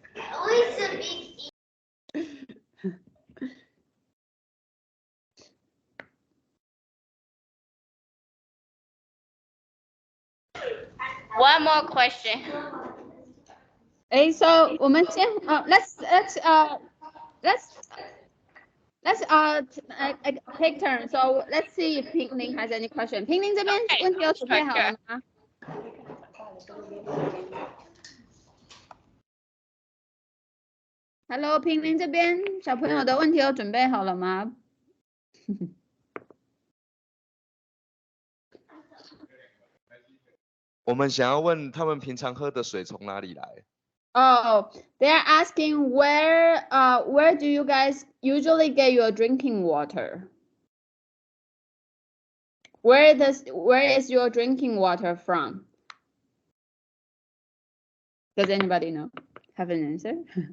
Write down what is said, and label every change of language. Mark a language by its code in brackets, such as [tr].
[en] We speak One more question. Okay, so [zh] 我们先 [en] let's take turn. So let's see if Pinglin has any question. [zh] Pinglin 这边问题有准备好了吗？Hello, Pinglin 这边小朋友的问题有准备好了吗？我们想要问他们平常喝的水从哪里来 [en] ？Oh, they're asking where do you guys usually get your drinking water? Where is your drinking water from? Does anybody know? Have an answer?